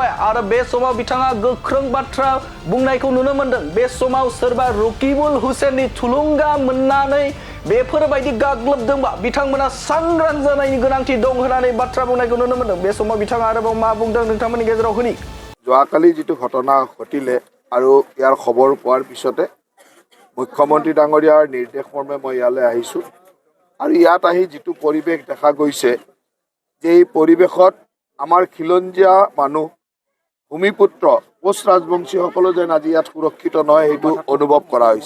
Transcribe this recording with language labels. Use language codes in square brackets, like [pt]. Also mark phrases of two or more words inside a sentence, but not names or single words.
[brx] आरो बे समाव बिथाङा गोख्रों बाथ्रा बुंनायखौ नुनो मोनदों बे समाव सोरबा रकिबुल हुसेननि थुलुंगा मोननानै बेफोरबायदि गाग्लोबदोंबा बिथांमोना सांग्रां जानायनि गोनांथि दं होननानै बाथ्रा बुंनायखौ नुनो मोनदों। बे समाव बिथाङा आरोबाव मा बुंदों नोंथांमोननि गेजेराव होनि [as] যোৱাকালি যিটো ঘটনা ঘটিলে আৰু ইয়াৰ খবৰ পোৱাৰ পিছতে মুখ্যমন্ত্ৰী ডাঙৰীয়াৰ নিৰ্দেশ মৰ্মে মই ইয়ালৈ আহিছোঁ আৰু ইয়াত আহি যিটো পৰিৱেশ দেখা গৈছে যে এই পৰিৱেশত আমাৰ খিলঞ্জীয়া মানুহ ভূমিপুত্ৰ কোচ ৰাজবংশীসকলো যেন আজি ইয়াত সুৰক্ষিত নহয় সেইটো অনুভৱ কৰা হৈছে।